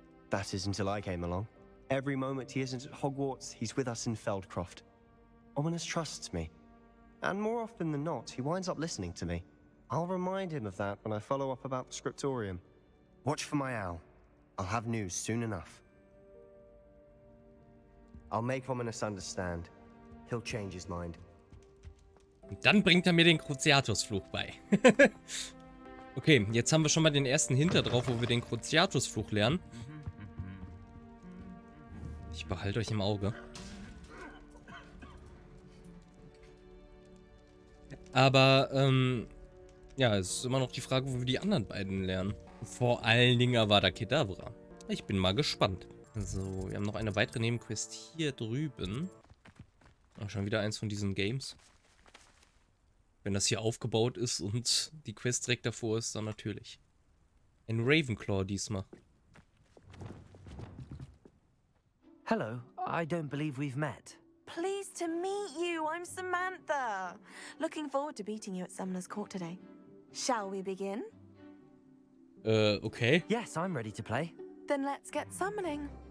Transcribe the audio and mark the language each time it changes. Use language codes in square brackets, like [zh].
[en] That is until I came along. Every moment he isn't at Hogwarts, he's with us in Feldcroft. Ominous trusts me. And more often than not, he winds up listening to me. I'll remind him of that when I follow up about the scriptorium. Watch for my owl. I'll have news soon enough. I'll make Ominous understand. He'll change his mind. [de] Und dann bringt er mir den Cruciatus-Fluch bei. Okay, jetzt haben wir schon mal den ersten Hinter drauf, wo wir den Cruciatus-Fluch lernen. Ich behalte euch im Auge. Aber, ja, es ist immer noch die Frage, wo wir die anderen beiden lernen. Vor allen Dingen Avada Kedavra. Ich bin mal gespannt. So, wir haben noch eine weitere Nebenquest hier drüben. Ach, schon wieder eins von diesen Games. Wenn das hier aufgebaut ist und die Quest direkt davor ist, dann natürlich. Ein Ravenclaw diesmal. [en] Hello, I don't believe we've met. Pleased to meet you. I'm Samantha. Looking forward to beating you at Summoner's Court today. Shall we begin? Okay. Yes, I'm ready to play. Then let's get summoning.